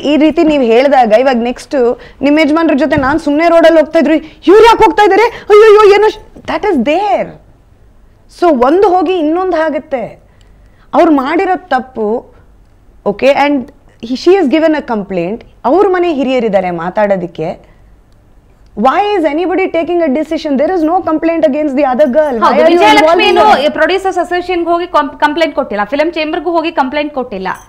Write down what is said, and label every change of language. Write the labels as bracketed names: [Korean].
[Kannada] ಈ ರೀತಿ ನೀವು ಹೇಳಿದಾಗ ಇವಾಗ ನೆಕ್ಸ್ಟ್ ನಿಮ್ಮ ಯಜಮಾನ್ರ ಜೊತೆ ನಾನು ಸುಮ್ಮನೆ ರೋಡಲ್ಲಿ ಹೋಗ್ತಾ ಇದ್ರು, ಇವ್ರು ಯಾಕೆ ಹೋಗ್ತಾ ಇದಾರೆ, ಅಯ್ಯೋ ಏನೋ, [English] That is there. [Kannada] ಸೊ ಒಂದು ಹೋಗಿ ಇನ್ನೊಂದು ಆಗುತ್ತೆ. ಅವ್ರು ಮಾಡಿರೋ ತಪ್ಪು okay, [English] And she is given a complaint. [Kannada] ಅವ್ರ ಮನೆ ಹಿರಿಯರಿದ್ದಾರೆ ಮಾತಾಡೋದಕ್ಕೆ. [English] Why is anybody taking a decision? There is no complaint against the other girl. [Kannada] Vijayalakshmi producers association ಹೋಗಿ ಕಂಪ್ಲೇಂಟ್ ಕೊಟ್ಟಿಲ್ಲ, ಫಿಲ್ಮ್ ಚೇಂಬರ್ಗೂ ಹೋಗಿ ಕಂಪ್ಲೇಂಟ್ ಕೊಟ್ಟಿಲ್ಲ.